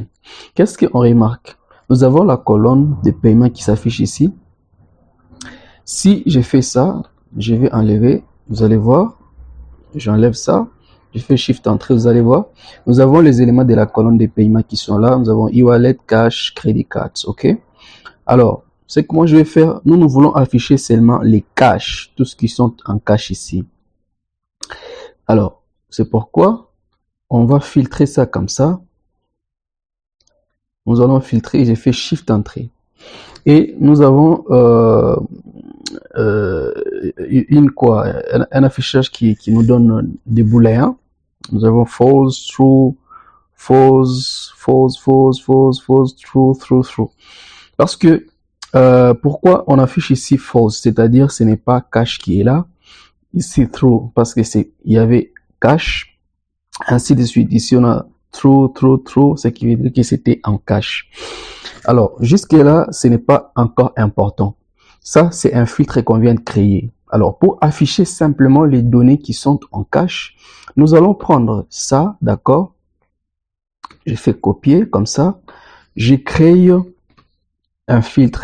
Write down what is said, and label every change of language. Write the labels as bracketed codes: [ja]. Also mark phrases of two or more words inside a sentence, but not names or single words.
[fr] Qu'est-ce qu'on remarque? Nous avons la colonne de paiement qui s'affiche ici. Si je fais ça, je vais enlever, vous allez voir, j'enlève ça, je fais Shift Entrée, vous allez voir, nous avons les éléments de la colonne de paiement qui sont là, nous avons [en] e-wallet, cash, credit cards, [fr] ok? Alors, c'est que moi je vais faire, nous voulons afficher seulement les cash, tout ce qui sont en cash ici. Alors, c'est pourquoi on va filtrer ça comme ça. Nous allons filtrer, j'ai fait Shift Entrée. Et nous avons un affichage qui nous donne des booléens. Nous avons [en] false, true, false, false, false, false, false, true, true, true. [fr] Parce que pourquoi on affiche ici false, c'est-à-dire ce n'est pas cash qui est là, ici true parce que il y avait cash, ainsi de suite. Ici on a [en] true, true, true, [fr] ce qui veut dire que c'était en cash. Alors jusque là, ce n'est pas encore important. Ça, c'est un filtre qu'on vient de créer. Alors, pour afficher simplement les données qui sont en cache, nous allons prendre ça, d'accord? Je fais copier comme ça. Je crée un filtre.